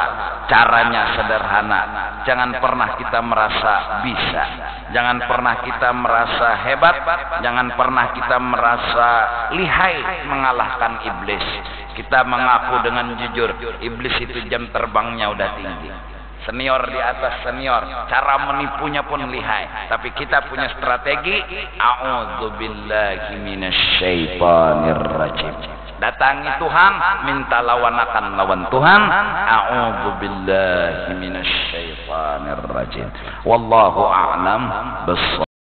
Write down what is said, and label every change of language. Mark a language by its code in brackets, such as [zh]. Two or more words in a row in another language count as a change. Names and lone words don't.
[id] Caranya sederhana, jangan pernah kita merasa bisa, jangan pernah kita merasa hebat, jangan pernah kita merasa lihai mengalahkan iblis. Kita mengaku dengan jujur, iblis itu jam terbangnya udah tinggi, senior di atas senior, cara menipunya pun lihai. Tapi kita punya strategi. [ar] أعوذ بالله من الشيطان الرجيم. [id] Datangi Tuhan, minta lawanakan lawan Tuhan. [ar] أعوذ بالله من الشيطان الرجيم. والله أعلم بالصواب.